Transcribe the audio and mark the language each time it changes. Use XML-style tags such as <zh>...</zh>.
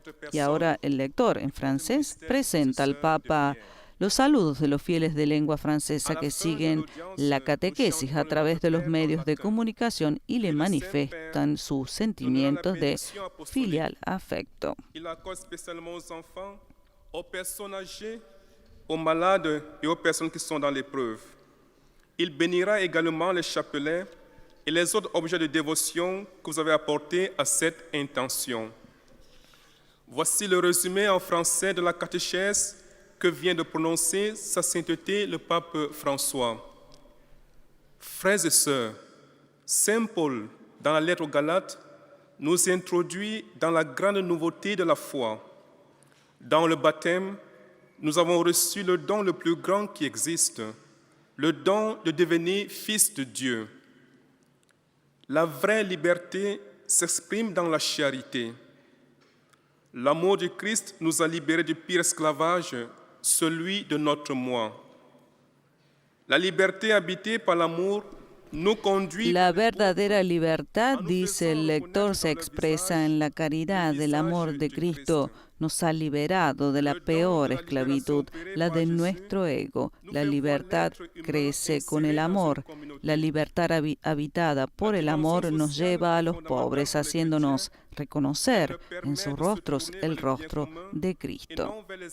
<es>Y ahora el lector en francés presenta al Papa los saludos de los fieles de lengua francesa que siguen la catequesis a través de los medios de comunicación y le manifiestan sus sentimientos de filial afecto.</es> <fr>Il accorde spécialement aux enfants, aux personnes âgées, aux malades et aux personnes qui sont dans l'épreuve. Il bénira également les chapelets et les autres objets de dévotion que vous avez apportés à cette intention. Voici le résumé en français de la catéchèse que vient de prononcer Sa Sainteté le pape François. Frères et sœurs, Saint Paul, dans la lettre aux Galates, nous introduit dans la grande nouveauté de la foi. Dans le baptême, nous avons reçu le don le plus grand qui existe, le don de devenir fils de Dieu. La vraie liberté s'exprime dans la charité. L'amour du Christ nous a libérés du pire esclavage, celui de notre moi. La liberté habitée par l'amour nous conduit.</fr> <es>La verdadera libertad, dice el lector, se expresa en la caridad. El amor de Cristo nos ha liberado de la peor esclavitud, la de nuestro ego. La libertad crece con el amor. La libertad habitada por el amor nos lleva a los pobres, haciéndonos reconocer en sus rostros el rostro de Cristo.</es>